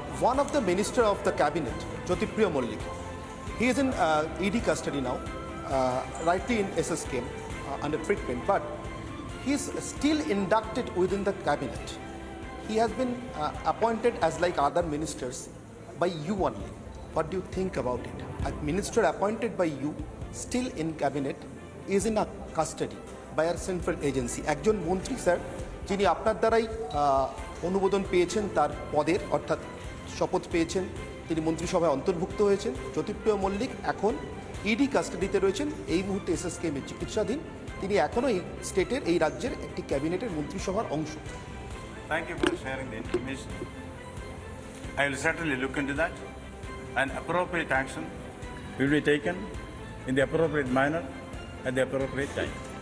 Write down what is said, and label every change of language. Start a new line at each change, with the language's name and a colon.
English: One of the minister of the cabinet, Jyotirpriya Mollik, he is in ED custody now, rightly in SSK under treatment, but he is still inducted within the cabinet. He has been appointed as like other ministers by you only. What do you think about it? A minister appointed by you, still in cabinet, is in a custody by a central agency.
Bangla: একজন মন্ত্রী sir যিনি আপনার দ্বারাই অনুমোদন পেয়েছেন তার পদের, অর্থাৎ শপথ পেয়েছেন, তিনি মন্ত্রিসভায় অন্তর্ভুক্ত হয়েছেন। জ্যোতিপ্রিয় মল্লিক এখন ইডি কাস্টাডিতে রয়েছেন, এই মুহূর্তে এসএসকেএমে চিকিৎসাধীন। তিনি এখনও এই স্টেটের, এই রাজ্যের একটি ক্যাবিনেটের মন্ত্রিসভার অংশ।
English: Thank you for sharing the information. I will certainly look into that, and appropriate action will be taken in the appropriate manner at the appropriate time.